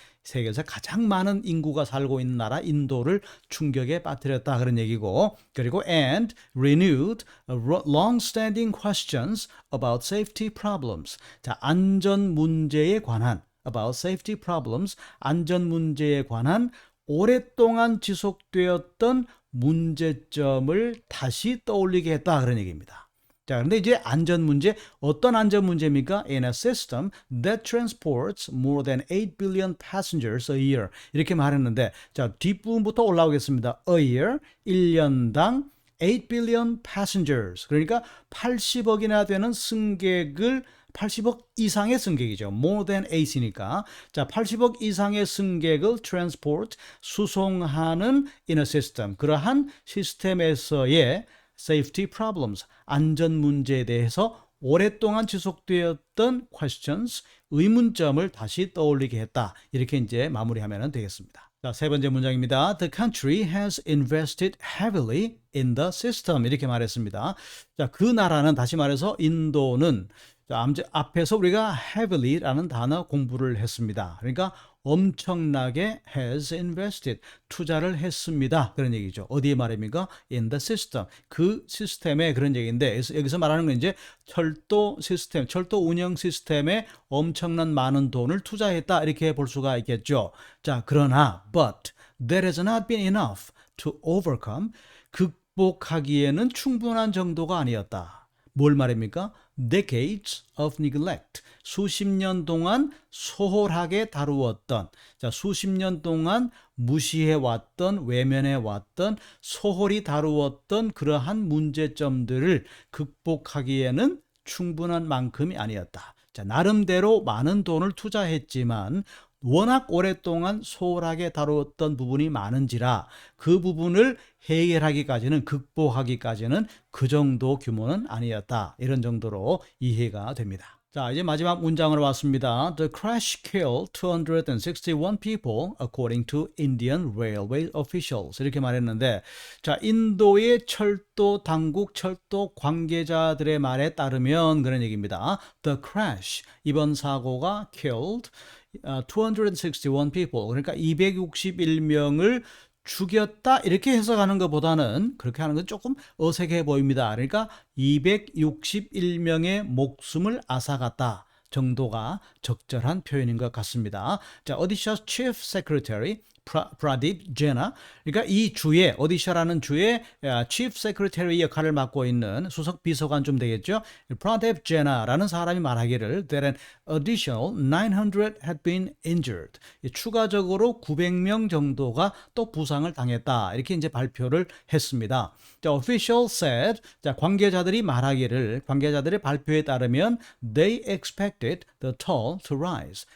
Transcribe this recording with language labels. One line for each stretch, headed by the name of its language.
Korean: 세계에서 가장 많은 인구가 살고 있는 나라 인도를 충격에 빠뜨렸다 그런 얘기고, 그리고
English: and renewed long-standing questions about safety problems.
Korean: 자, 안전 문제에 관한
English: about safety problems,
Korean: 안전 문제에 관한 오랫동안 지속되었던 문제점을 다시 떠올리게 했다 그런 얘기입니다. 자, 그런데 이제 안전 문제, 어떤 안전 문제입니까?
English: In a system that transports more than 8 billion passengers a year.
Korean: 이렇게 말했는데, 자, 뒷부분부터 올라오겠습니다.
English: A year, 1년당 8 billion passengers.
Korean: 그러니까 80억이나 되는 승객을 80억 이상의 승객이죠.
English: More than 8이니까.
Korean: 자, 80억 이상의 승객을 transport, 수송하는
English: in a system.
Korean: 그러한 시스템에서의
English: safety problems,
Korean: 안전 문제에 대해서 오랫동안 지속되었던 questions, 의문점을 다시 떠올리게 했다. 이렇게 이제 마무리하면 되겠습니다. 자, 세 번째 문장입니다.
English: The country has invested heavily in the system.
Korean: 이렇게 말했습니다. 자, 그 나라는 다시 말해서 인도는 자, 앞에서 우리가 heavily라는 단어 공부를 했습니다. 그러니까 엄청나게
English: has invested,
Korean: 투자를 했습니다. 그런 얘기죠. 어디에 말입니까?
English: In the system.
Korean: 그 시스템에 그런 얘기인데 여기서 말하는 건 이제 철도 시스템, 철도 운영 시스템에 엄청난 많은 돈을 투자했다. 이렇게 볼 수가 있겠죠. 자, 그러나
English: but that has not been enough to overcome,
Korean: 극복하기에는 충분한 정도가 아니었다. 뭘 말입니까?
English: Decades of neglect.
Korean: 수십 년 동안 소홀하게 다루었던, 자, 수십 년 동안 무시해왔던, 외면해왔던, 소홀히 다루었던 그러한 문제점들을 극복하기에는 충분한 만큼이 아니었다. 자, 나름대로 많은 돈을 투자했지만 워낙 오랫동안 소홀하게 다루었던 부분이 많은지라 그 부분을 해결하기까지는, 극복하기까지는 그 정도 규모는 아니었다. 이런 정도로 이해가 됩니다. 자, 이제 마지막 문장으로 왔습니다.
English: The crash killed 261 people according to Indian railway officials.
Korean: 이렇게 말했는데, 자, 인도의 철도 당국, 철도 관계자들의 말에 따르면 그런 얘기입니다.
English: The crash,
Korean: 이번 사고가
English: killed 261 people,
Korean: 그러니까 261명을 죽였다 이렇게 해석하는 것보다는 그렇게 하는 건 조금 어색해 보입니다. 그러니까 261명의 목숨을 앗아갔다 정도가 적절한 표현인 것 같습니다. 자, 오디샤 Chief Secretary Pradeep Jena, 그러니까 이 주에, 오디샤라는 주에 Chief Secretary 역할을 맡고 있는 수석 비서관 좀 되겠죠.
English: Pradeep Jena
Korean: 라는 사람이 말하기를
English: that an additional 900 had been injured.
Korean: 추가적으로 900명 정도가 또 부상을 당했다. 이렇게 이제 발표를 했습니다. 자,
English: official said,
Korean: 자, 관계자들이 말하기를, 관계자들의 발표에 따르면
English: they expected the toll to rise.